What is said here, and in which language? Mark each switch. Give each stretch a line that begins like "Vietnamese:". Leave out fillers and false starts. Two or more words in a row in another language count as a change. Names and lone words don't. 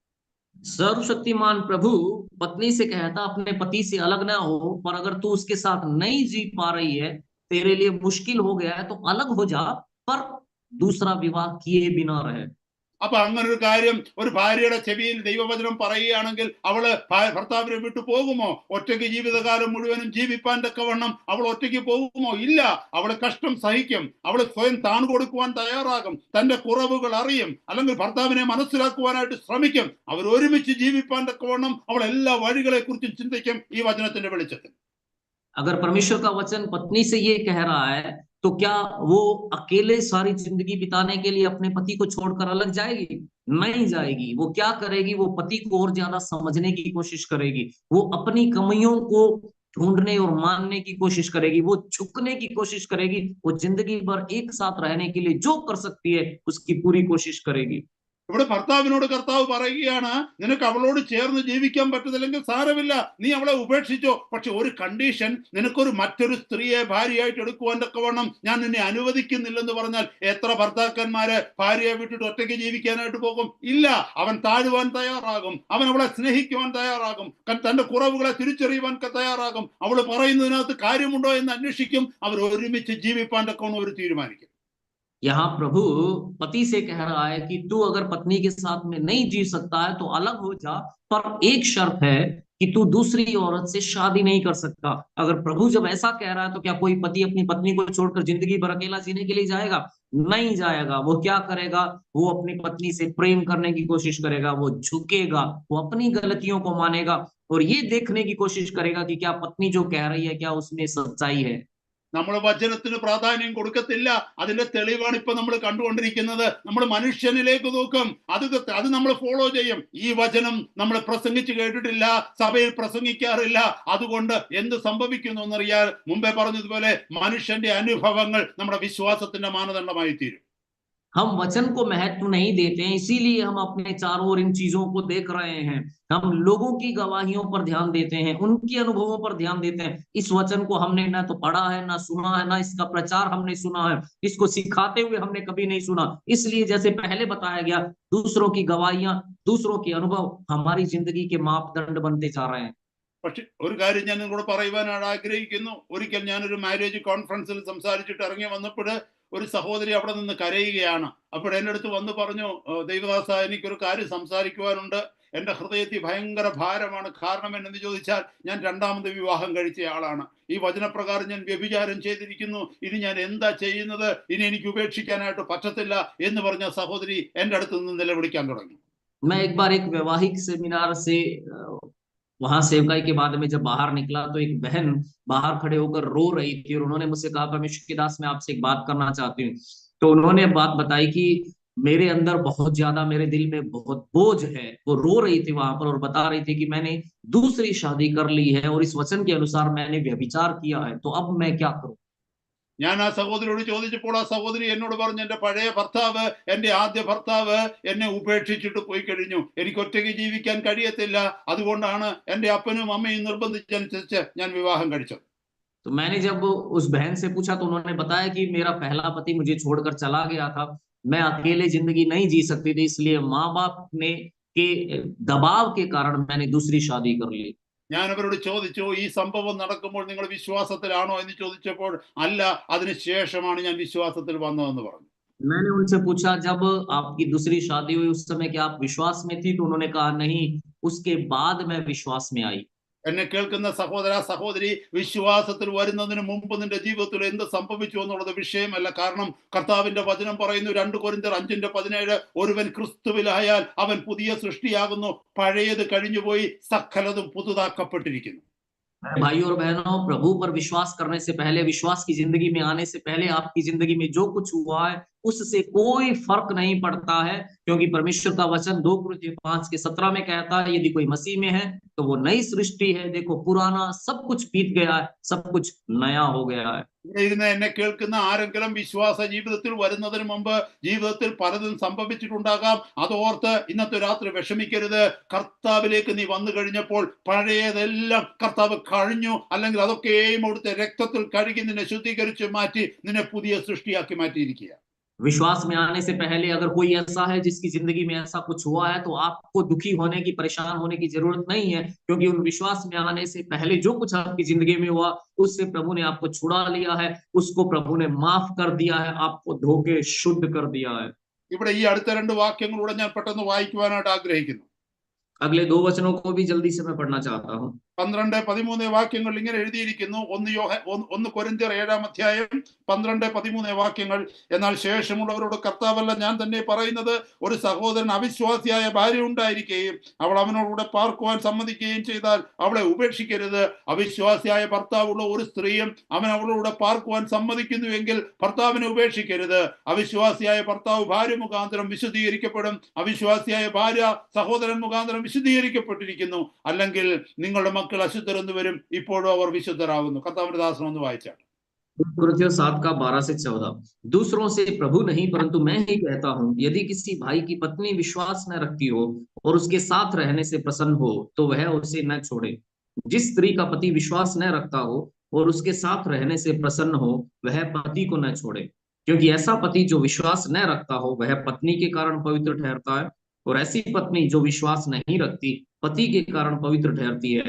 Hindi: सर्वशक्तिमान प्रभु पत्नी से कहता, अपने पति से अलग ना हो, पर अगर तू उसके साथ नहीं जी पा रही है, तेरे लिए मुश्किल हो गया है, तो अलग हो जा, पर दूसरा विवाह किए बिना रहे।
Malayalam: അപ്പൊ അങ്ങനെ ഒരു കാര്യം ഒരു ഭാര്യയുടെ ചെവിയിൽ ദൈവവചനം പറയുകയാണെങ്കിൽ അവള് ഭർത്താവിനെ വിട്ടു പോകുമോ? ഒറ്റയ്ക്ക് ജീവിതകാലം മുഴുവനും ജീവിപ്പാൻ തക്കവണ്ണം അവൾ ഒറ്റയ്ക്ക് പോകുമോ? ഇല്ല. അവള് കഷ്ടം സഹിക്കും, അവള് സ്വയം താണു കൊടുക്കുവാൻ തയ്യാറാകും, തന്റെ കുറവുകൾ അറിയും, അല്ലെങ്കിൽ ഭർത്താവിനെ മനസ്സിലാക്കുവാനായിട്ട് ശ്രമിക്കും. അവർ ഒരുമിച്ച് ജീവിപ്പാൻ തക്കവണ്ണം അവൾ എല്ലാ വഴികളെ കുറിച്ചും ചിന്തിക്കും ഈ വചനത്തിന്റെ വെളിച്ചത്തിൽ.
Hindi: अगर परमेश्वर का वचन पत्नी से ये कह रहा है, तो क्या वो अकेले सारी जिंदगी बिताने के लिए अपने पति को छोड़कर अलग जाएगी? नहीं जाएगी। वो क्या करेगी? वो पति को और ज्यादा समझने की कोशिश करेगी, वो अपनी कमियों को ढूंढने और मानने की कोशिश करेगी, वो झुकने की कोशिश करेगी, वो जिंदगी भर एक साथ रहने के लिए जो कर सकती है उसकी पूरी कोशिश करेगी।
Malayalam: ഇവിടെ ഭർത്താവിനോട് കർത്താവ് പറയുകയാണ്, നിനക്ക് അവളോട് ചേർന്ന് ജീവിക്കാൻ പറ്റത്തില്ലെങ്കിൽ സാരമില്ല, നീ അവളെ ഉപേക്ഷിച്ചോ, പക്ഷെ ഒരു കണ്ടീഷൻ, നിനക്കൊരു മറ്റൊരു സ്ത്രീയെ ഭാര്യയായിട്ട് എടുക്കുവാൻ തക്കവണ്ണം ഞാൻ നിന്നെ അനുവദിക്കുന്നില്ലെന്ന് പറഞ്ഞാൽ എത്ര ഭർത്താക്കന്മാര് ഭാര്യയെ വിട്ടിട്ട് ഒറ്റയ്ക്ക് ജീവിക്കാനായിട്ട് പോകും? ഇല്ല. അവൻ താഴുവാൻ തയ്യാറാകും, അവൻ അവളെ സ്നേഹിക്കുവാൻ തയ്യാറാകും, തന്റെ കുറവുകളെ തിരിച്ചറിയുവാൻ തയ്യാറാകും, അവള് പറയുന്നതിനകത്ത് കാര്യമുണ്ടോ എന്ന് അന്വേഷിക്കും. അവർ ഒരുമിച്ച് ജീവിപ്പാൻ തക്കവണ്ണം അവർ തീരുമാനിക്കും.
Hindi: यहाँ प्रभु पति से कह रहा है कि तू अगर पत्नी के साथ में नहीं जी सकता है तो अलग हो जा, पर एक शर्त है कि तू दूसरी औरत से शादी नहीं कर सकता। अगर प्रभु जब ऐसा कह रहा है, तो क्या कोई पति अपनी पत्नी को छोड़कर जिंदगी भर अकेला जीने के लिए जाएगा? नहीं जाएगा। वो क्या करेगा? वो अपनी पत्नी से प्रेम करने की कोशिश करेगा, वो झुकेगा, वो अपनी गलतियों को मानेगा और ये देखने की कोशिश करेगा कि क्या पत्नी जो कह रही है क्या उसमें सच्चाई है।
Malayalam: നമ്മൾ വചനത്തിന് പ്രാധാന്യം കൊടുക്കത്തില്ല. അതിന്റെ തെളിവാണ് ഇപ്പൊ നമ്മൾ കണ്ടുകൊണ്ടിരിക്കുന്നത്. നമ്മൾ മനുഷ്യനിലേക്ക് നോക്കും, അത് നമ്മൾ ഫോളോ ചെയ്യും. ഈ വചനം നമ്മൾ പ്രസംഗിച്ച് കേട്ടിട്ടില്ല, സഭയിൽ പ്രസംഗിക്കാറില്ല. അതുകൊണ്ട് എന്ത് സംഭവിക്കുന്നു എന്നറിയാൻ മുമ്പേ പറഞ്ഞതുപോലെ മനുഷ്യന്റെ അനുഭവങ്ങൾ നമ്മുടെ വിശ്വാസത്തിന്റെ മാനദണ്ഡമായി തീരും.
Hindi: हम वचन को महत्व नहीं देते हैं, इसीलिए हम अपने चारों ओर इन चीजों को देख रहे हैं। हम लोगों की गवाहियों पर ध्यान देते हैं, उनके अनुभवों पर ध्यान देते हैं। इस वचन को हमने ना तो पढ़ा है, ना सुना है, ना इसका प्रचार हमने सुना है, इसको सिखाते हुए हमने कभी नहीं सुना। इसलिए जैसे पहले बताया गया, दूसरों की गवाहियां, दूसरों के अनुभव हमारी जिंदगी के मापदंड बनते जा रहे हैं।
Malayalam: പക്ഷെ ഒരു കാര്യം ഞാൻ നിങ്ങളോട് പറയുവാനാണ് ആഗ്രഹിക്കുന്നു. ഒരിക്കൽ ഞാനൊരു
English: marriage conference
Malayalam: സംസാരിച്ചിട്ട് ഇറങ്ങി വന്നപ്പോൾ ഒരു സഹോദരി അവിടെ നിന്ന് കരയുകയാണ്. അപ്പോൾ എൻ്റെ അടുത്ത് വന്ന് പറഞ്ഞു, ദൈവദാസ, എനിക്കൊരു കാര്യം സംസാരിക്കുവാനുണ്ട്, എൻ്റെ ഹൃദയത്തിൽ ഭയങ്കര ഭാരമാണ്. കാരണം എന്നെന്ന് ചോദിച്ചാൽ ഞാൻ രണ്ടാമത് വിവാഹം കഴിച്ചയാളാണ്, ഈ വചനപ്രകാരം ഞാൻ വ്യഭിചാരം ചെയ്തിരിക്കുന്നു, ഇനി ഞാൻ എന്താ ചെയ്യുന്നത്, ഇനി എനിക്ക് ഉപേക്ഷിക്കാനായിട്ട് പറ്റത്തില്ല എന്ന് പറഞ്ഞ സഹോദരി എൻ്റെ അടുത്ത് നിന്ന് നിലവിളിക്കാൻ തുടങ്ങി.
Hindi: मैं एक बार एक वैवाहिक सेमिनार से वहां सेवकाई के बाद में जब बाहर निकला, तो एक बहन बाहर खड़े होकर रो रही थी और उन्होंने मुझसे कहा, परमेश्वर के दास, मैं आपसे एक बात करना चाहती हूँ। तो उन्होंने बात बताई कि मेरे अंदर बहुत ज्यादा, मेरे दिल में बहुत बोझ है। वो रो रही थी वहां पर और बता रही थी कि मैंने दूसरी शादी कर ली है और इस वचन के अनुसार मैंने व्यभिचार किया है, तो अब मैं क्या करूं?
Malayalam: ഞാൻ ആ സഹോദരിയോട് ചോദിച്ചപ്പോൾ ആ സഹോദരി എന്നോട് പറഞ്ഞു, എൻ്റെ പഴയ ഭർത്താവ്, എൻ്റെ ആദ്യ ഭർത്താവ് എന്നെ ഉപേക്ഷിച്ചിട്ട് പോയി കഴിഞ്ഞു, എനിക്ക് ഒറ്റയ്ക്ക് ജീവിക്കാൻ കഴിയത്തില്ല, അതുകൊണ്ടാണ് എൻ്റെ അപ്പനും അമ്മയും നിർബന്ധിച്ചനുസരിച്ച് ഞാൻ വിവാഹം കഴിച്ചത്.
Hindi: तो मैंने जब उस बहन से पूछा, तो उन्होंने बताया कि मेरा पहला पति मुझे छोड़कर चला गया था, मैं अकेले जिंदगी नहीं जी सकती थी, इसलिए माँ बाप ने के दबाव के कारण मैंने दूसरी शादी कर ली।
Malayalam: ഞാൻ അവരോട് ചോദിച്ചു, ഈ സംഭവം നടക്കുമ്പോൾ നിങ്ങൾ വിശ്വാസത്തിലാണോ എന്ന് ചോദിച്ചപ്പോൾ അല്ല, അതിനുശേഷമാണ് ഞാൻ വിശ്വാസത്തിൽ വന്നതെന്ന് പറഞ്ഞു.
Hindi: मैंने उनसे पूछा, जब आपकी दूसरी शादी हुई उस समय क्या आप विश्वास में थी? तो उन्होंने कहा, नहीं, उसके बाद मैं विश्वास में आई।
Malayalam: എന്നെ കേൾക്കുന്ന സഹോദര സഹോദരി, വിശ്വാസത്തിൽ വരുന്നതിന് മുമ്പ് നിന്റെ ജീവിതത്തിൽ എന്ത് സംഭവിച്ചു എന്നുള്ളത് വിഷയമല്ല. കാരണം കർത്താവിന്റെ വചനം പറയുന്നു, 2 കൊരിന്ത്യർ 5:17, ഒരുവൻ ക്രിസ്തുവിലായാൽ അവൻ പുതിയ സൃഷ്ടിയാകുന്നു, പഴയത് കഴിഞ്ഞുപോയി, സകലതും പുതുതാക്കപ്പെട്ടിരിക്കുന്നു.
Hindi: भाइयों और बहनों, प्रभु पर विश्वास करने से पहले, विश्वास की जिंदगी में आने से पहले आपकी जिंदगी में जो कुछ हुआ है उससे कोई फर्क नहीं पड़ता है, क्योंकि परमेश्वर का वचन 2 कुरिन्थियों 5:17 में कहता है, यदि कोई मसीह में है तो वो नई सृष्टि है, देखो पुराना सब कुछ बीत गया है, सब कुछ नया हो गया है।
Malayalam: ഇവിടെ ഇരുന്ന് എന്നെ കേൾക്കുന്ന ആരെങ്കിലും വിശ്വാസ ജീവിതത്തിൽ വരുന്നതിന് മുമ്പ് ജീവിതത്തിൽ പലതും സംഭവിച്ചിട്ടുണ്ടാകാം. അതോർത്ത് ഇന്നത്തെ രാത്രി വിഷമിക്കരുത്. കർത്താവിലേക്ക് നീ വന്നു കഴിഞ്ഞപ്പോൾ പഴയതെല്ലാം കർത്താവ് കഴിഞ്ഞു, അല്ലെങ്കിൽ അതൊക്കെയും അവിടുത്തെ രക്തത്തിൽ കഴുകി നിന്നെ ശുദ്ധീകരിച്ച് മാറ്റി നിന്നെ പുതിയ സൃഷ്ടിയാക്കി മാറ്റിയിരിക്കുക.
Hindi: विश्वास में आने से पहले अगर कोई ऐसा है जिसकी जिंदगी में ऐसा कुछ हुआ है, तो आपको दुखी होने की, परेशान होने की जरूरत नहीं है, क्योंकि उन विश्वास में आने से पहले जो कुछ आपकी जिंदगी में हुआ उससे प्रभु ने आपको छुड़ा लिया है, उसको प्रभु ने माफ कर दिया है, आपको धो के शुद्ध कर दिया है।
Malayalam: ഇവിടെ ഈ അടുത്ത 2 വാക്യങ്ങളൂടെ ഞാൻ പെട്ടെന്ന് വായിക്കുവാനായിട്ട് ആഗ്രഹിക്കുന്നു.
Hindi: अगले 2 वचनों को भी जल्दी से मैं पढ़ना चाहता हूँ।
Malayalam: 12-13 വാക്യങ്ങൾ ഇങ്ങനെ എഴുതിയിരിക്കുന്നു. 1 കൊരിന്ത്യർ 7-ാം അധ്യായം 12-13 വാക്യങ്ങൾ. എന്നാൽ ശേഷമുള്ളവരോട് കർത്താവല്ല ഞാൻ തന്നെ പറയുന്നത്, ഒരു സഹോദരൻ അവിശ്വാസിയായ ഭാര്യ ഉണ്ടായിരിക്കുകയും അവൾ അവനോടുകൂടെ പാർക്കുവാൻ സമ്മതിക്കുകയും ചെയ്താൽ അവളെ ഉപേക്ഷിക്കരുത്. അവിശ്വാസിയായ ഭർത്താവുള്ള ഒരു സ്ത്രീയും അവൻ അവളോട് പാർക്കുവാൻ സമ്മതിക്കുന്നുവെങ്കിൽ ഭർത്താവിനെ ഉപേക്ഷിക്കരുത്. അവിശ്വാസിയായ ഭർത്താവ് ഭാര്യ മുഖാന്തരം വിശുദ്ധീകരിക്കപ്പെടും, അവിശ്വാസിയായ ഭാര്യ സഹോദരൻ മുഖാന്തരം വിശുദ്ധീകരിക്കപ്പെട്ടിരിക്കുന്നു. അല്ലെങ്കിൽ നിങ്ങളുടെ മക്കൾ അശുദ്ധരെന്ന് വരും, ഇപ്പോഴും അവർ വിശുദ്ധരാകുന്നു. കർത്താവിന്റെ ദാസൻ ഒന്ന് വായിച്ചാണ്.
Hindi: कुरिन्थियों 7:12-14 दूसरों से प्रभु नहीं परंतु मैं ही कहता हूँ, यदि किसी भाई की पत्नी विश्वास न रखती हो और उसके साथ रहने से प्रसन्न हो तो वह उसे न छोड़े। जिस स्त्री का पति विश्वास न रखता हो और उसके साथ रहने से प्रसन्न हो वह पति को न छोड़े, क्योंकि ऐसा पति जो विश्वास न रखता हो वह पत्नी के कारण पवित्र ठहरता है, और ऐसी पत्नी जो विश्वास नहीं रखती पति के कारण पवित्र ठहरती है।